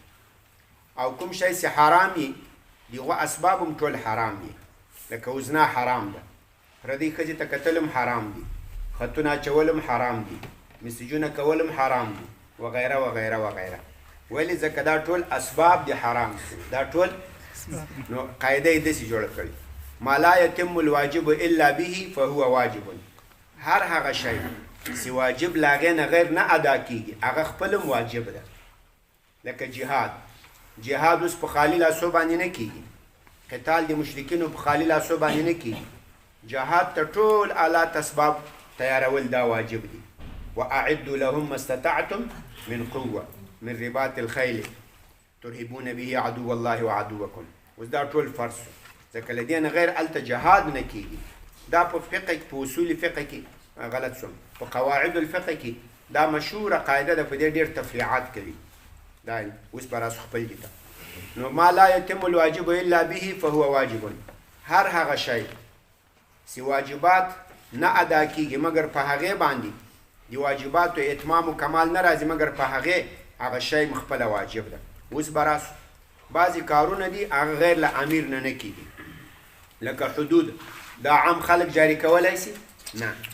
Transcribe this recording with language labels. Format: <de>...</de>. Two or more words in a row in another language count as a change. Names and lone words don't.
<ps>او کوم شی چې حرام وي د هغو اسباب هم ټول حرام دي، لکه وزنا حرام ده، پردۍ ښځې ته کتل هم حرام دي، خطونه اچول هم حرام دي، مسجونه کول هم حرام دي، وغیره وغیره وغیره. ولې؟ ځکه دا ټول اسباب دي حرام دي. دا ټول نو قاعده یې داسې جوړه کړې</ps> <ar>ما لا یتم الواجب الا به فهو واجب.</ar> <ps>هر هغه شی چې واجب له هغې نه غیر نه ادا کېږي هغه خپل هم واجب ده. لکه جهاد اوس په خالي لاسو باندې نه کېږي، قتال د مشرکینو په خالي لاسو باندې نه کېږي. جهاد ته ټول آلات اسباب تیارول دا واجب دي.</ps> <ar>واعدوا لهم ما استطعتم من قوه من رباط الخیل ترهبون به عدو الله وعدوکم.</ar> <ps>اوس دا ټول فرض شو ځکه له دې نه غیر هلته جهاد نه کېږي. دا په فقه کې، په اصول فقه کې غلط شوم، په قواعد الفقه کې دا مشهوره قاعده ده، په دې ډېر تفریعات کوي. دا اوس به راسو خپل دي ته.</ps> <ar>نو ما لا یتم الواجب الا به فهو واجب.</ar> <ps>هر هغه شی چې واجبات نه ادا کېږي مګر په هغې باندې د واجباتو اتمام و کمال نه راځي مګر په هغې هغه شی خپله واجب ده. اوس به راسو بعضې کارونه دي هغه غیر له امیر نه نه کېږي، لکه حدود دا عام خلک جاري کولی شي نه.</ps>